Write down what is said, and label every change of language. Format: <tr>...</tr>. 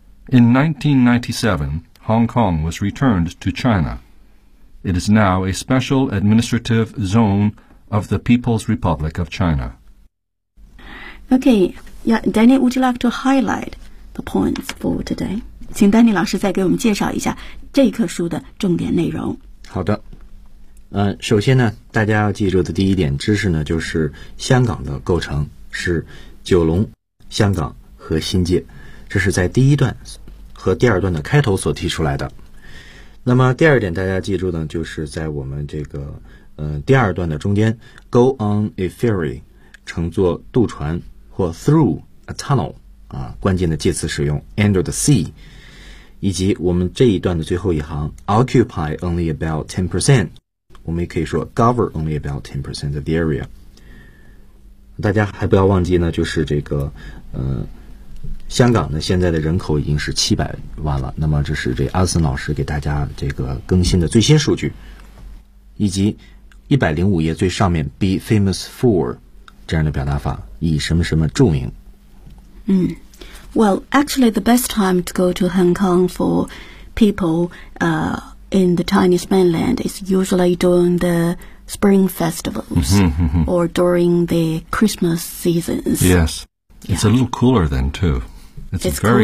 <en>In 1997, Hong Kong was returned to China. It is now a special administrative zone of the People's Republic of China. Okay, yeah, Danny, would you like to highlight the points for today?</en> <zh>请 Danny 老师再给我们介绍一下这一课书的重点内容。好的。首先呢，大家要记住的第一点知识呢，就是香港的构成。是九龙、香港和新界，这是在第一段和第二段的开头所提出来的。那么第二点大家记住呢，就是在我们这个第二段的中间</zh> <en>go on a ferry</en> <zh>乘坐渡船或</zh> <en>through a tunnel</en> <zh>啊，关键的介词使用</zh> <en>under the sea，</en> <zh>以及我们这一段的最后一行</zh> <en>occupy only about 10%，</en> <zh>我们也可以说</zh> <en>govern only about 10% of the area。</en> <zh>大家还不要忘记呢，就是这个香港呢现在的人口已经是700万了，那么这是这阿森老师给大家这个更新的最新数据，以及105页最上面</zh> <en>be famous for</en> <zh>这样的表达法，以什么什么著名。</zh> <en>Well, actually the best time to go to Hong Kong for people in the Chinese mainland is usually during theSpring festivals or during the Christmas seasons. Yes, it's a little cooler then too. It's very</en>